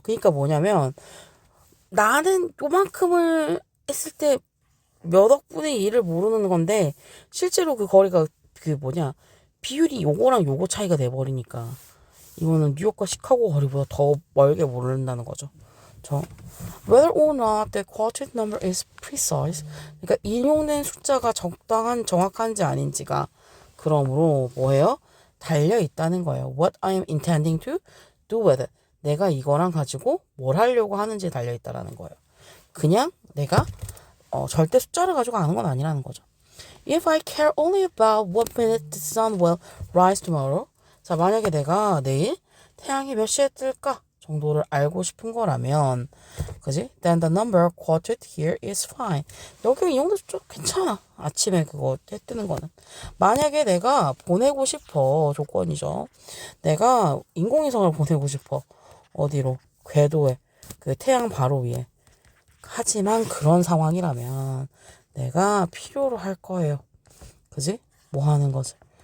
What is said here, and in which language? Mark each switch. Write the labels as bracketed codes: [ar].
[ko] 그러니까 뭐냐면 나는 요만큼을 했을 때 몇 억분의 1을 모르는 건데 실제로 그 거리가 비율이 요거랑 요거 차이가 돼버리니까 이거는 뉴욕과 시카고 거리보다 더 멀게 모른다는 거죠. [en] Whether or not the quoted number is precise. [ko] 그러니까 인용된 숫자가 적당한 정확한지 아닌지가 그러므로 뭐예요? 달려 있다는 거예요. [en] What I am intending to do with it. [ko] 내가 이거랑 가지고 뭘 하려고 하는지에 달려 있다라는 거예요. 그냥 내가 절대 숫자를 가지고 아는 건 아니라는 거죠. [en] If I care only about what minute the sun will rise tomorrow. [ko] 자, 만약에 내가 내일 태양이 몇 시에 뜰까 정도를 알고 싶은 거라면, 그지? [en] Then the number quoted here is fine. [ko] 여기 이 정도 좀 괜찮아. 아침에 그거 해 뜨는 거는. 만약에 내가 보내고 싶어, 조건이죠. 내가 인공위성을 보내고 싶어. 어디로? 궤도에. 그 태양 바로 위에. 하지만 그런 상황이라면 내가 필요로 할 거예요. 그지? 뭐 하는 것을.